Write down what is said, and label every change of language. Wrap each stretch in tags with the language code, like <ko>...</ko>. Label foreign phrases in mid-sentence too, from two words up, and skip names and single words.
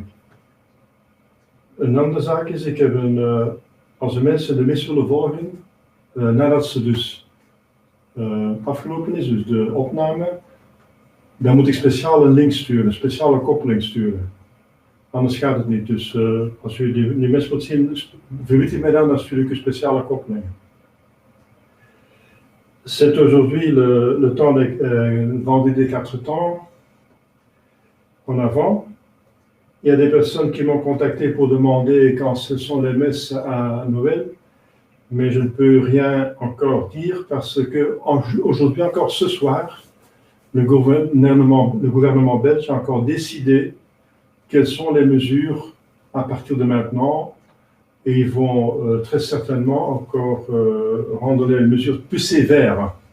<nl>Een andere zaak is, ik heb als de mensen de mis willen volgen, nadat ze dus afgelopen is, dus de opname, dan moet ik speciale link sturen, een speciale koppeling sturen. Anders gaat het niet. Dus als u die mes wilt zien, verwittig mij dan stuur ik een speciale koppeling.</nl> <fr>C'est aujourd'hui le temps vendredi des 4 temps en avant. Il y a des personnes qui m'ont contacté pour demander quand ce sont les messes à Noël, mais je ne peux rien encore dire parce que aujourd'hui, encore ce soir, le gouvernement belge a encore décidé quelles sont les mesures à partir de maintenant, et ils vont très certainement encore rendre les mesures plus sévères.</fr>